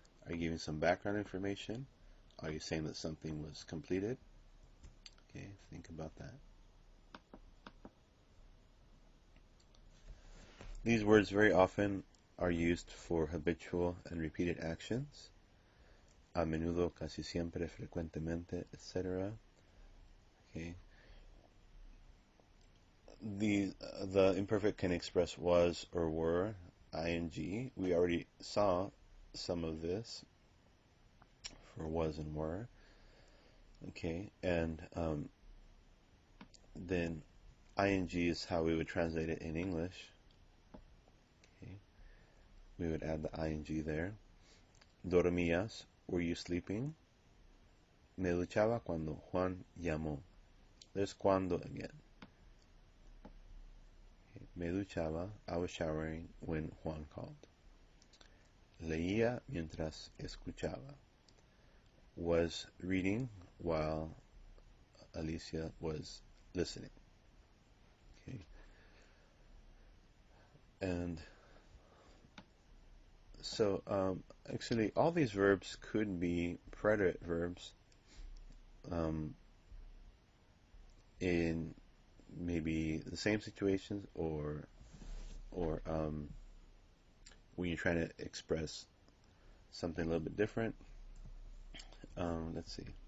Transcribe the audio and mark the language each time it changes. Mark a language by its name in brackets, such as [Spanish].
[English] Are you giving some background information? Are you saying that something was completed? Okay, think about that. These words very often are used for habitual and repeated actions. [Spanish] A menudo, casi siempre, frecuentemente, etc. [English] Okay. The imperfect can express was or were, ing. We already saw some of this for was and were. Okay, and then ing is how we would translate it in English. Okay, we would add the ing there. [Spanish] Dormías, [English] were you sleeping? [Spanish] Me duchaba cuando Juan llamó. [English] There's cuando again. Okay. [Spanish] Me duchaba, [English] I was showering when Juan called. [Spanish] Leía mientras escuchaba. [English] Was reading while Alicia was listening. Okay. And so, actually, all these verbs could be predicate verbs um, in maybe the same situations, or when you're trying to express something a little bit different. Let's see.